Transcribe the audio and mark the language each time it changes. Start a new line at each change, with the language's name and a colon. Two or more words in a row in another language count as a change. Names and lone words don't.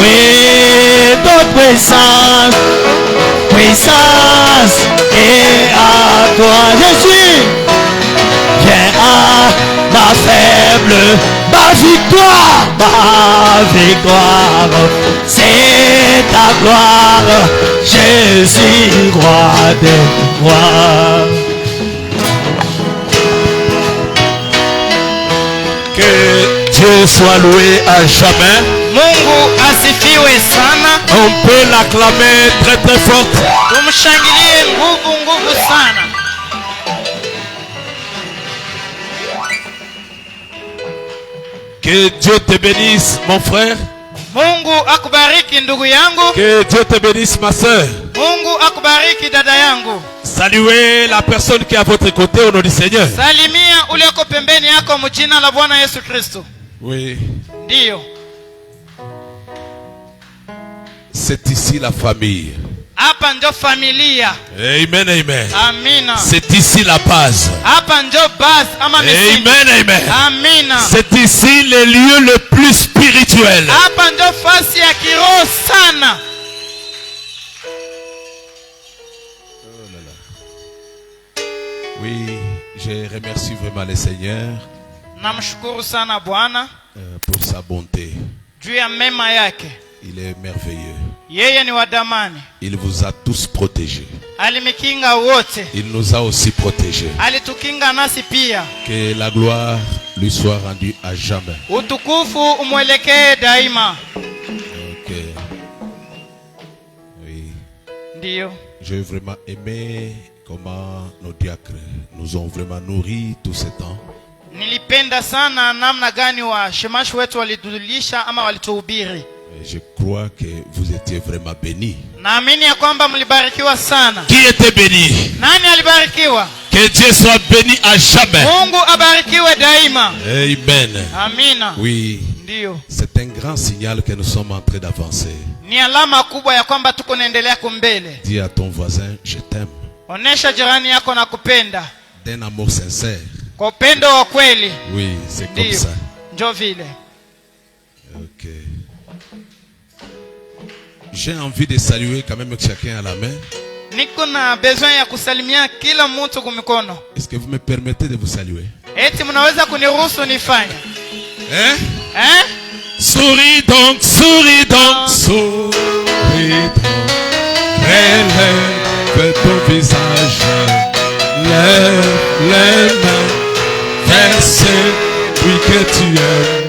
French: Oui, toute puissance et à toi, Jésus, viens à ma faible, ma victoire, c'est ta gloire, Jésus, roi des rois. Que Dieu soit loué à jamais.
Swahili: Mungu asifiwe sana.
French: On peut l'acclamer très très fort.
Swahili: Tumshangilie nguvu sana.
French: Que Dieu te bénisse mon frère.
Swahili: Mungu akubariki ndugu yangu.
French: Que Dieu te bénisse ma soeur.
Swahili: Mungu akubariki dada yangu.
French: Saluez la personne qui est à votre côté au nom du Seigneur.
Swahili: Salimia ulioko pembeni yako mjina la Bwana Yesu Kristo.
French: Oui.
Swahili: Ndio.
French: C'est ici la famille.
Swahili: Hapa ndio familia.
French: Amen, amen.
Swahili: Amina.
French: C'est ici la base.
Swahili: Hapa ndio base ama misingi.
French: Amen, amen.
Swahili: Amina.
French: C'est ici le lieu le plus spirituel.
Swahili: Hapa ndio fasi ya kiroho sana.
French: Oui, je remercie vraiment le Seigneur
Swahili: Namshukuru sana Bwana
French: pour sa bonté.
Swahili: juu ya mema yake.
French: Il est merveilleux.
Swahili: Yeye ni wa damani.
French: Il vous a tous protégés.
Swahili: Alimikinga wote.
French: Il nous a aussi protégés.
Swahili: Alitukinga nasi pia.
French: Que la gloire lui soit rendue à jamais.
Swahili: Utukufu umwelekee daima.
French: Ok. Oui.
Swahili: Ndio.
French: J'ai vraiment aimé comment nos diacres nous ont vraiment nourris tout ce temps.
Swahili: Nilipenda sana namna gani wa shemashi wetu walitulisha ama walituhubiri.
French: Je crois que vous étiez vraiment bénis.
Swahili: Naamini ya kwamba mlibarikiwa sana.
French: Qui était béni?
Swahili: Nani alibarikiwa?
French: Que Dieu soit béni à jamais.
Swahili: Mungu abarikiwe daima.
French: Amen.
Swahili: Amina.
French: Oui.
Swahili: Ndio.
French: C'est un grand signal que nous sommes en train d'avancer.
Swahili: Ni alama kubwa ya kwamba tuko naendelea kumbele.
French: Dis à ton voisin, je t'aime.
Swahili: Onesha jirani yako na kupenda.
French: D'un amour sincère.
Swahili: Kwa upendo wa kweli.
French: Oui, c'est comme ça.
Swahili: Njo vile.
French: Ok. J'ai envie de saluer quand même chacun à la main.
Swahili: Niko na besoin ya kusalimia kila mtu kwa mikono.
French: Est-ce que vous me permettez de vous saluer?
Swahili: Eti mnaweza kuniruhusu nifanye?
French: Hein? Hein? Souris donc, souris donc, souris donc. Relève ton visage. Lève les mains vers celui que tu aimes.